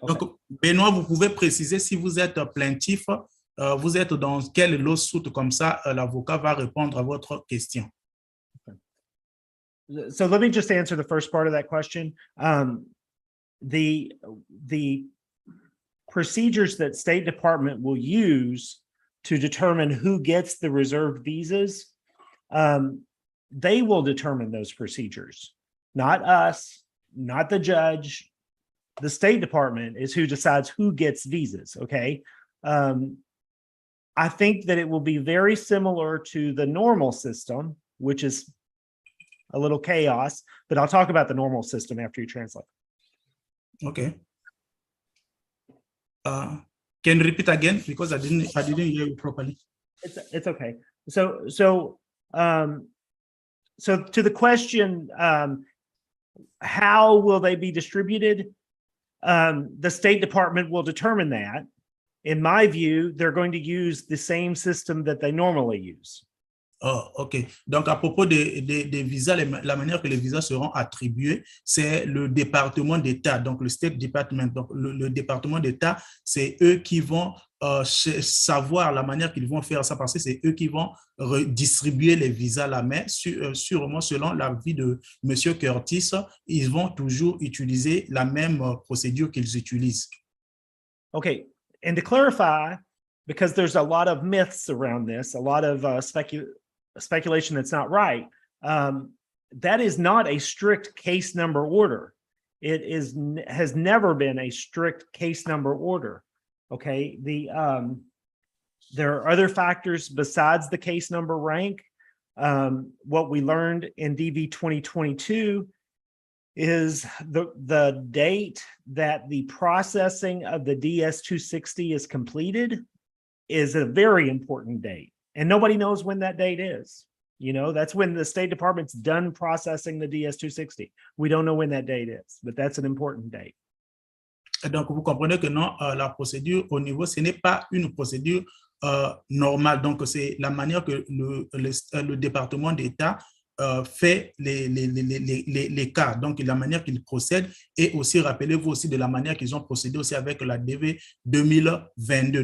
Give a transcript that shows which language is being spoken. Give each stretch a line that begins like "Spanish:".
French: Donc, Benoît, vous pouvez préciser si vous êtes plaintif, vous êtes dans quel lawsuit, comme ça, l'avocat va répondre à votre question.
English: Okay. So let me just answer the first part of that question. The procedures that State Department will use to determine who gets the reserved visas, they will determine those procedures, not us, not the judge. The State Department is who decides who gets visas, okay? I think that it will be very similar to the normal system, which is a little chaos, but I'll talk about the normal system after you translate. Okay. Can you repeat again, because I didn't hear you properly. It's okay. So to the question, how will they be distributed? The State Department will determine that. In my view, they're going to use the same system that they normally use. Oh, OK.
French: Donc, à propos des visas, la manière que les visas seront attribués, c'est le département d'État, donc le State Department. Donc, le département d'État, c'est eux qui vont savoir la manière qu'ils vont faire ça, parce que c'est eux qui vont redistribuer les visas là, mais sûrement, selon l'avis de M. Curtis, ils vont toujours utiliser la même procédure qu'ils utilisent.
English: OK. And to clarify, because there's a lot of myths around this, a lot of speculation that's not right. That is not a strict case number order. It has never been a strict case number order. Okay. There are other factors besides the case number rank. What we learned in DV2022 is the date that the processing of the DS-260 is completed is a very important date. And nobody knows when that date is. You know, that's when the State Department's done processing the DS-260. We don't know when that date is, but that's an important date.
French: Donc, vous comprenez que non, la procédure au niveau, ce n'est pas une procédure normale. Donc, c'est la manière que le département d'État fait les cas, donc la manière qu'ils procèdent, et aussi rappelez-vous aussi de la manière qu'ils ont procédé aussi avec la DV 2022.